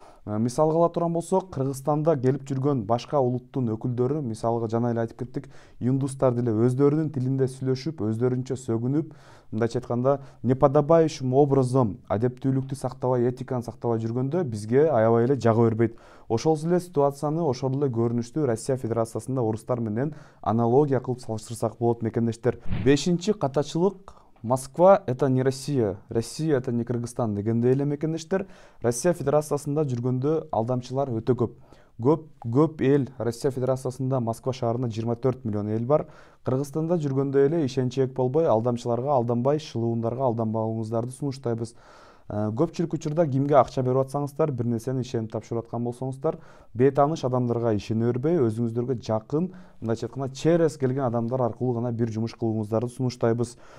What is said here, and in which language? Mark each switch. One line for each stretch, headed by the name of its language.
Kyrgyz: Мисалга ала турган болсок, Кыргызстанда келип жүргөн башка улуттун өкүлдөрү, мисалга жана эле айтып кеттик, индустар деле өздөрүнүн тилинде сүйлөшүп, өздөрүнчө сөгүнүп, мындайча айтканда,
Russian: неподобающим образом
Kyrgyz: адептүүлүктү сактабай, этиканы сактабай жүргөндө бизге аябай эле жага бербейт. Ошол эле ситуацияны, ошол эле көрүнүштү Россия Федерациясында орустар менен аналогия кылып салыштырсак болот мекендештер. Бешинчи катачылык
Russian: Москва — это не Россия, Россия — это не Кыргызстан
Kyrgyz: дегендей эле мекендештер. Россия Федерациясында жүргөндө алдамчылар өтө көп. Көп эл Россия Федерациясында Москва шаарында 24 миллион эл бар. Кыргызстанда жүргөндө эле ишенчек болбой, алдамчыларга алданбай, шылуундарга алданбауыңыздарды сунуштайбыз. Көпчүлүк учурда кимге акча берип атсаңыздар, бир нерсени ишенип тапшырып аткан болсоңуздар, бейтааныш адамдарга ишене бербей, өзүңүздөргө жакын, мындайча айтканда через келген адамдар аркылуу гана бир жумуш кылууңуздарды сунуштайбыз.